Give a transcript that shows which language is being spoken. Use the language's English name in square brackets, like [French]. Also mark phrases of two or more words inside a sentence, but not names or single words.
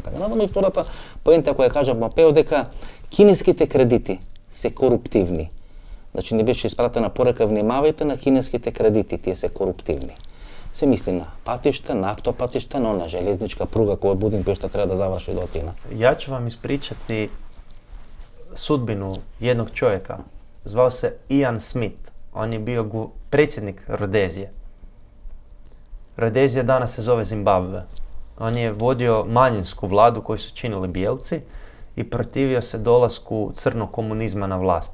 [Macedonian] Надам и втората поента која кажа Помпео дека кинеските кредити се коруптивни. Значи не беше испратена порака, внимавајте на кинеските кредити, тие се коруптивни. Се мисли на патишта, на автопатишта, но на железничка пруга која од Будимпешта треба да заврши до Атина. [Croatian] Ja ću vam ispričati sudbinu jednog čovjeka. Zvao se Ian Smith. On je bio predsjednik Rodezije. Rodezija danas se zove Zimbabve. On je vodio manjinsku vladu koju su činili bijelci i protivio se dolasku crnog komunizma na vlast.